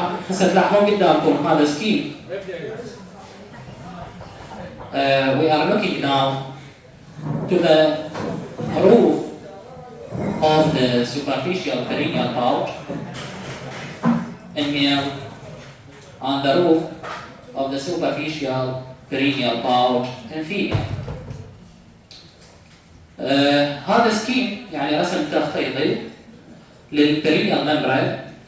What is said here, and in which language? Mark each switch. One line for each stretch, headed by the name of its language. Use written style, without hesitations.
Arabic: هسه تلاحظون قدامكم هذا سكيم.
English: We are looking now to the roof of the superficial perineal pouch in male and the roof of the superficial perineal pouch in female.
Arabic: هذا سكيم يعني رسم تخطيطي للبرينيال ممبرين.